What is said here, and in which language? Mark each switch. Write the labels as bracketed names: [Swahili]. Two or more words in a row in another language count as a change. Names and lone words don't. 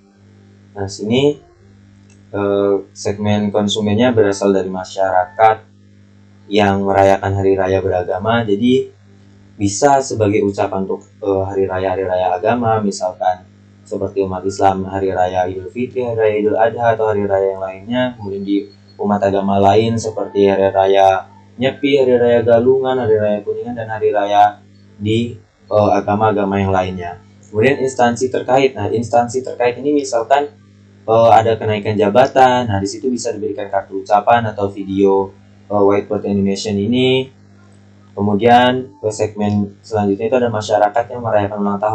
[Indonesian] Nah, sini segmen konsumennya berasal dari masyarakat yang merayakan hari raya beragama. Jadi bisa sebagai ucapan untuk hari raya agama, misalkan seperti umat Islam hari raya Idul Fitri, hari raya Idul Adha, atau hari raya yang lainnya. Kemudian di umat agama lain seperti hari raya Nyepi, hari raya Galungan, hari raya Kuningan, dan hari raya di agama-agama yang lainnya. Kemudian instansi terkait. Nah, instansi terkait ini misalkan ada kenaikan jabatan. Nah, di situ bisa diberikan kartu ucapan atau video [English] whiteboard animation [Indonesian] ini. Kemudian segmen selanjutnya itu ada masyarakat yang merayakan ulang tahun.